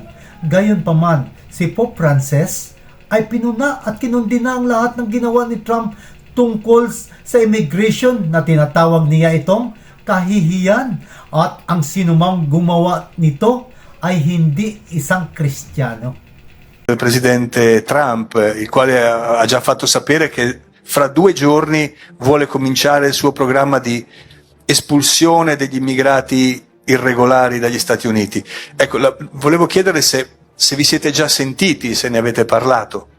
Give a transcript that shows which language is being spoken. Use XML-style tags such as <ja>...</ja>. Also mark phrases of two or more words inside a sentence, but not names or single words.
<tl>Gayunpaman, si Pope Francis ay pinuna at kinundina ang lahat ng ginawa ni Trump tungkol sa immigration na tinatawag niya itong kahihiyan at ang sinumang gumawa nito ay hindi isang Kristiyano.</tl> <it>Il presidente Trump, il quale ha già fatto sapere che fra 2 giorni vuole cominciare il suo programma di espulsione degli immigrati irregolari dagli Stati Uniti. Ecco, volevo chiedere se vi siete già sentiti, se ne avete parlato.</it>